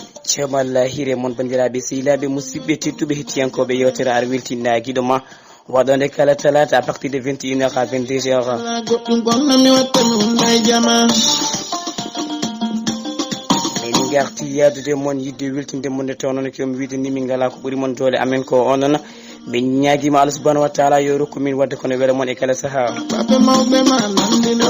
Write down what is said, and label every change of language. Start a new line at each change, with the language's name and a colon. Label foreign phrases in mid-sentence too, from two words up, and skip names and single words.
Fula: Ceerno Allah hiire mon, bandiraɓe, sehilaɓe, musidɓe, tedduɓe, hettiyankoɓe yewtere Ar Weltinaaki ɗo ma, waɗande kala talata
French: à partir de vingt et une heures à vingt-deux heures.
Fula: Goɗɗum gonno mi watta mi hunna e jama. Min garti yaadude mon, yidde weltinde mon, nde tawno no kiyomi wiide ni, min ngala ko ɓuri mon doole amen ko onon. Min ñaaguima Allah
Arabic: subhanahu wa taala
Fula: yo rokku min wadde kono welo mon e kala saaha. Babe mawɓe ma nandino.